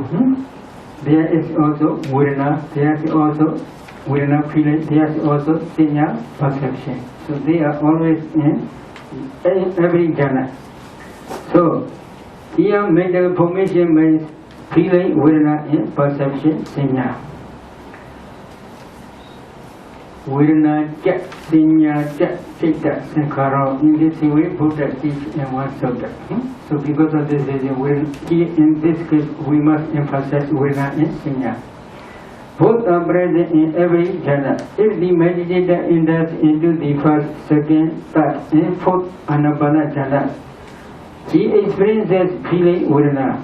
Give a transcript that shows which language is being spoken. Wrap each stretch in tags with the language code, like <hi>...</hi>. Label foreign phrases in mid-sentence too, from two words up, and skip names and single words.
<en>There is also vedana, there is also vedana feeling, there is also sanya, perception. So they are always in every jhana. So, here mental formation means feeling, vedana, and perception, sanya.</en> <pi>Vedana, chat, sanya, chat, citta, sankhara.</pi> <en>In this way, Buddha teaches in one sutta. So, because of this reason, here in this case, we must emphasize vedana and sanya. Both are present in every jhana. If the meditator enters into the first, second, third, and fourth</en> <pi>Anapana jhana,</pi> <en>he experiences feeling vedana.</en>